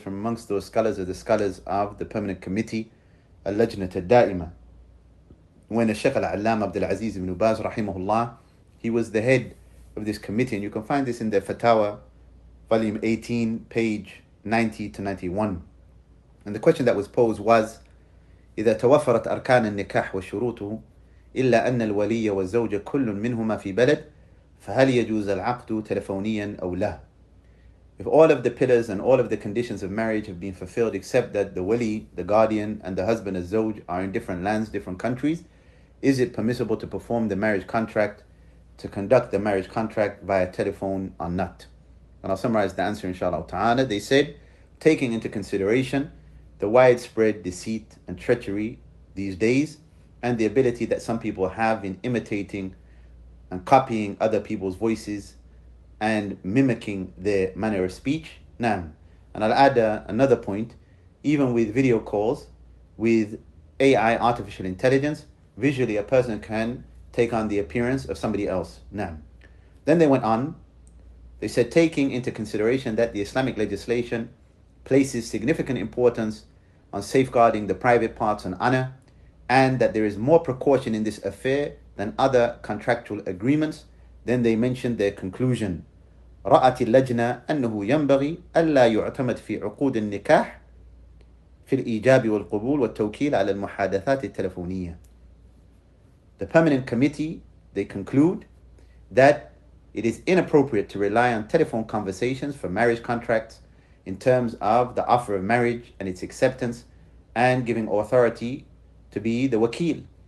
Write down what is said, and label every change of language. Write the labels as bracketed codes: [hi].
[en] From amongst those scholars are the scholars of the permanent committee, Al-Lajnat Al-Da'ima. When the Shaykh Al-Allam Abdul Aziz ibn Baz, rahimahullah, he was the head of this committee, and you can find this in the Fatawa, volume 18, page 90 to 91. And the question that was posed was, [ar] إذا توفرت أركان النكاح وشروطه إلا أن الولي والزوج كل منهما في بلد فهل يجوز العقد تلفونيا أو لا? [en] If all of the pillars and all of the conditions of marriage have been fulfilled except that the wali, the guardian, and the husband as zawj are in different lands, different countries, is it permissible to perform the marriage contract, to conduct the marriage contract via telephone or not? And I'll summarize the answer inshallah ta'ala. They said, taking into consideration the widespread deceit and treachery these days and the ability that some people have in imitating and copying other people's voices and mimicking their manner of speech. Naam. And I'll add another point. Even with video calls, with AI, artificial intelligence, visually a person can take on the appearance of somebody else. Naam. Then they went on. They said, taking into consideration that the Islamic legislation places significant importance on safeguarding the private parts and honor, and that there is more precaution in this affair than other contractual agreements, then they mentioned their conclusion. [ar] رأت اللجنة أنه ينبغي ألا يعتمد في عقود النكاح في الإيجاب والقبول والتوكيل على المحادثات التلفونية. [en] The permanent committee, they conclude that it is inappropriate to rely on telephone conversations for marriage contracts in terms of the offer of marriage and its acceptance and giving authority to be the wakil.